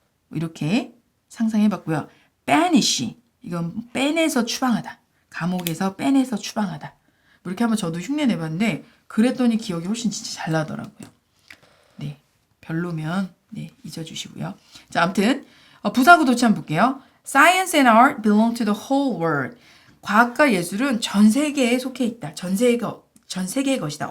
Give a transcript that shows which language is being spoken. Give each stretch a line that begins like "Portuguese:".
Korean: 이렇게 상상해봤고요. banish 이건 빼내서 추방하다. 감옥에서 빼내서 추방하다. 이렇게 한번 저도 흉내 내봤는데 그랬더니 기억이 훨씬 진짜 잘 나더라고요. 네, 별로면 네 잊어주시고요. 자, 아무튼 부사구 도치 한번 볼게요.
English: Science and art belong to the whole world.
Korean: 과학과 예술은 전 세계에 속해 있다. 전 세계의 것이다.